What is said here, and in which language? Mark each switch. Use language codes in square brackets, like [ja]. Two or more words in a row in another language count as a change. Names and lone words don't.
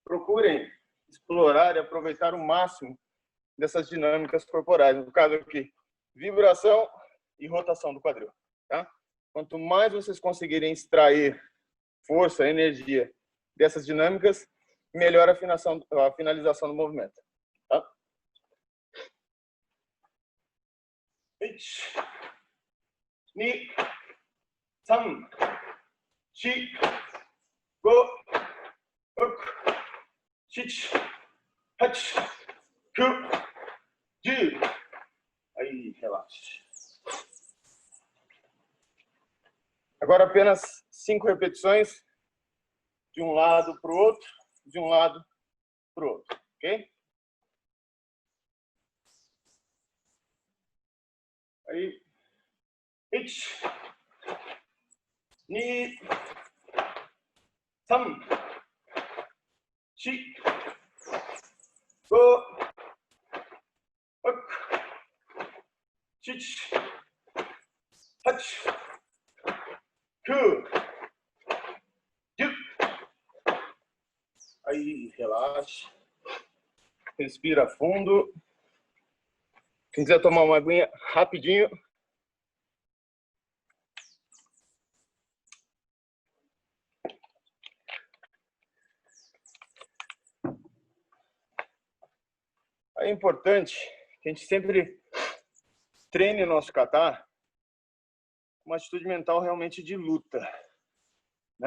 [pt] Procurem explorar e aproveitar o máximo dessas dinâmicas corporais. No caso aqui, vibração e rotação do quadril. Tá? Quanto mais vocês conseguirem extrair força, energia dessas dinâmicas, melhor a finalização do movimento. Tá? [ja] に、さん、し、ご、ろく、しち、はち、く、じゅう. [pt] Aí, relaxa. Agora apenas 5 repetições de um lado para o outro, de um lado para o outro, ok? Aí, ich, [ja] に、さん、し、ご、ろく、しち、はち、く、じゅう. [pt] Aí, relaxa. Respira fundo. Quem quiser tomar uma aguinha rapidinho. É importante que a gente sempre treine o nosso kata com uma atitude mental realmente de luta, né?